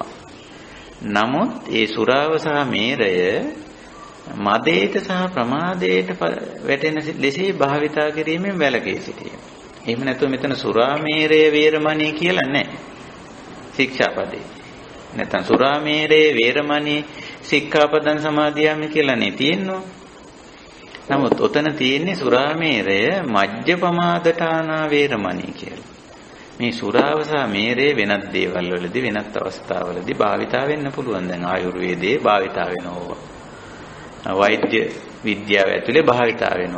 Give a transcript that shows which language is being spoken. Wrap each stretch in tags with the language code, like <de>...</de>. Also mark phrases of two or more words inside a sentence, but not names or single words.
<si>නමුත් ඒ සුරාව සහ මේරය මදයට සහ ප්‍රමාදයට වැටෙන ලෙසේ භාවිතා කිරීමෙන් වැළකී සිටීම. එහෙම නැත්නම් මෙතන</si> <pi>සුරාමේරය වේරමණී</pi> <si>කියලා නැහැ. ශික්ෂාපදේ. නැත්නම්</si> <pi>සුරාමේරය වේරමණී සික්ඛාපදං සමාදියාමි</pi> <si>කියලා නේ තියෙන්නේ. නමුත් ඔතන තියෙන්නේ</si> <pi>සුරාමේරය මජ්ජපමාදඨානා වේරමණී</pi> <si>කියලා. මේ සුරාව සහ මේරය වෙනත් දේවල් වලදී වෙනත් අවස්ථාවලදී භාවිතා වෙන්න පුළුවන්. දැන් ආයුර්වේදයේ භාවිතා වෙනවා. වෛද්‍ය විද්‍යාව ඇතුලේ භාවිතා වෙනවා.</si>